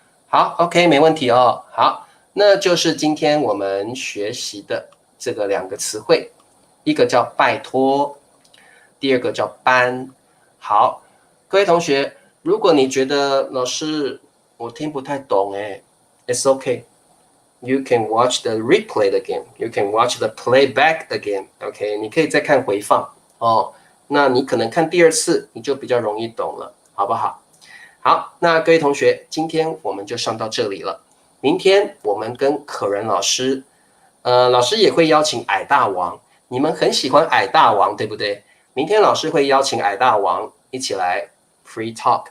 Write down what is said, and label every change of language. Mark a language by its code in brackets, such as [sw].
[zh] 好 ，OK， 没问题哦。好，那就是今天我们学习的这个两个词汇，一个叫拜托，第二个叫扳。好，各位同学，如果你觉得老师我听不太懂， [en] it's okay。You can watch the replay again. You can watch the playback again. [zh] OK， 你可以再看回放哦。那你可能看第二次，你就比较容易懂了，好不好？好，那各位同学，今天我们就上到这里了。明天我们跟可人老师，老师也会邀请矮大王。你们很喜欢矮大王，对不对？明天老师会邀请矮大王一起来 free talk。